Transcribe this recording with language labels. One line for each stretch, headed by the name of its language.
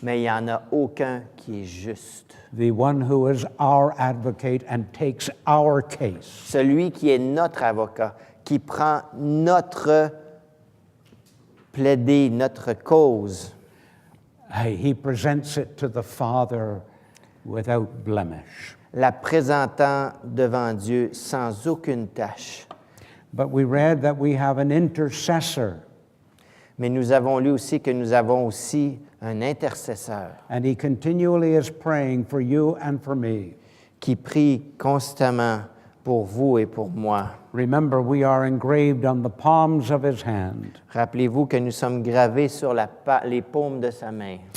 French: Mais il n'y en a aucun qui est juste.
English: The one who is our advocate and takes our case.
French: Celui qui est notre avocat, qui prend notre plaider, notre cause.
English: He presents it to the Father without blemish.
French: La présentant devant Dieu sans aucune tâche.
English: But we read that we have an intercessor,
French: Mais nous avons lu aussi que nous avons aussi un intercesseur
English: and he continually is praying for you and for me.
French: qui prie constamment pour vous et pour moi.
English: Remember, we are engraved on the palms of his hand.
French: Rappelez-vous que nous sommes gravés sur les paumes de sa main.